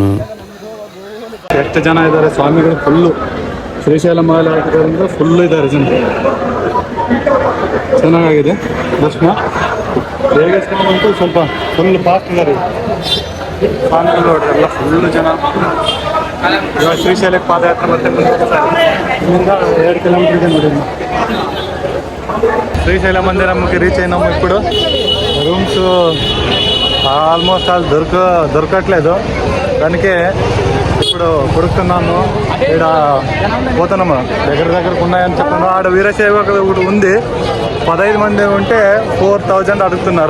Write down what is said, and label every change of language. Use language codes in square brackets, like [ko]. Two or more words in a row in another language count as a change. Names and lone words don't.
[kn] ಎಷ್ಟು ಜನ ಇದ್ದಾರೆ ಸ್ವಾಮಿಗಳು, ಫುಲ್ಲು ಶ್ರೀಶೈಲ ಮಲೆ ಹಾಕಿದ್ರಿಂದ ಫುಲ್ಲು ಇದ್ದಾರೆ ಜನ. ಚೆನ್ನಾಗಿದೆ ದರ್ಶನ. ದೇವಸ್ಥಾನ ಸ್ವಲ್ಪ [en] full fast [kn] ಇದ್ದಾರೆ ಸ್ವಾಮಿಗಳು ನೋಡ್ರಿ, ಎಲ್ಲ ಫುಲ್ಲು ಜನ. ಇವಾಗ ಶ್ರೀಶೈಲಕ್ಕೆ ಪಾದಯಾತ್ರೆ ಮತ್ತೆ ಇಲ್ಲಿಂದ 2 ಕಿಲೋಮೀಟರ್ ಇದೆ ನೋಡಿ. [te] శ్రీశైలం మందిరం రీచ్ అయినాము. ఇప్పుడు [en] rooms almost all [te] దొరకట్లేదు, దానికే ఇప్పుడు కొడుకున్నాము. ఇక్కడ పోతున్నాము, దగ్గరకు ఉన్నాయని చెప్పాను. ఆడ వీరశైవ ఒకటి ఉంది, 15 మంది ఉంటే 4000 అడుగుతున్నారు.